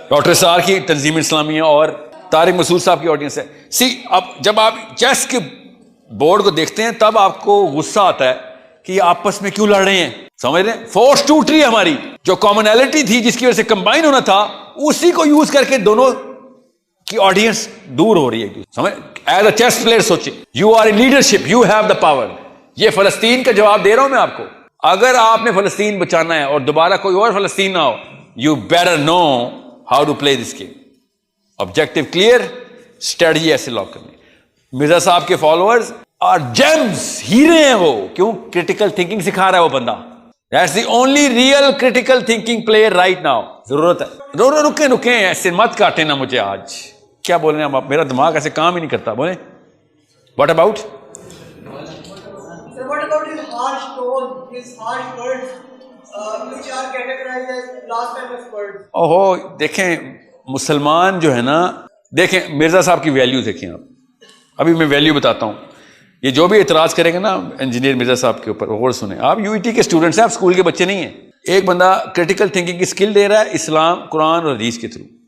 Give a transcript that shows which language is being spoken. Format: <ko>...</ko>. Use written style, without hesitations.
<ur>Doctor سار کی تنظیم اسلامیہ اور طارق مسعود صاحب کی آڈینس ہے. اب جب آپ چیس کے بورڈ کو دیکھتے ہیں تب آپ کو غصہ آتا ہے کہ یہ آپس میں کیوں لڑ رہے ہیں. سمجھ رہے ہیں؟ فورس ٹوٹ رہی ہے ہماری، جو کامنالٹی تھی جس کی وجہ سے کمبائن ہونا تھا، اسی کو یوز کر کے دونوں کی آڈینس دور ہو رہی ہے.</ur> <en>سمجھ؟ As a chess player سوچیں، you are a leadership, you have the power.</en> <ur>یہ فلسطین کا جواب دے رہا ہوں میں آپ کو. اگر آپ نے فلسطین بچانا ہے اور دوبارہ کوئی اور فلسطین نہ ہو،</ur> <en>You better know how to play this game.</en> <ur>Objective clear, strategy ایسے لاک کرنی. مرزا صاحب کے فالوورز اور جیمز، ہیرے ہیں وہ. کیوں؟ کریٹیکل تھنکنگ سکھا رہا ہے وہ بندہ.</ur> <en>That's the only real critical thinking player right now.</en> <ur>ضرورت ہے. رکیں ایسے مت کاٹے نا مجھے. آج کیا بول رہے ہیں آپ؟ میرا دماغ ایسے کام ہی نہیں کرتا. بولیں</ur> <en>What about? What about his harsh tone, his harsh words, which are categorized as blasphemous words?</en> <ur>اوہو دیکھیں، مسلمان جو ہے نا، دیکھیں مرزا صاحب کی ویلیو دیکھیں آپ. ابھی میں ویلیو بتاتا ہوں. یہ جو بھی اعتراض کریں گے نا انجینئر مرزا صاحب کے اوپر، غور سنیں. آپ یو ای ٹی کے اسٹوڈنٹس ہیں، آپ اسکول کے بچے نہیں ہیں. ایک بندہ کریٹیکل تھنکنگ کی اسکل دے رہا ہے اسلام، قرآن اور حدیث کے تھرو.</ur>